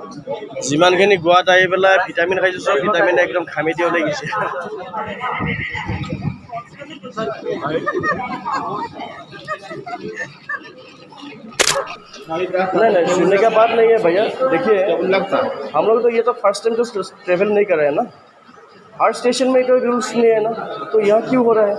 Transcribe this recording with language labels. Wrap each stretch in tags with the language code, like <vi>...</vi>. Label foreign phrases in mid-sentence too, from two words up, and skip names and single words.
<as>যিমানখিনি গোৱাত আহি পেলাই ভিটামিন খাইছোঁ চব ভিটামিন একদম ঘামি দি ওলাই গৈছে।</as> <hi>नहीं नहीं सुनने का बात नहीं है भैया। देखिए हम लोग तो ये तो</hi> <en>first time</en> <hi>तो ट्रेवल नहीं कर रहे हैं ना, हर स्टेशन में कोई रूल्स नहीं है ना, तो यहाँ क्यों हो रहा है?</hi>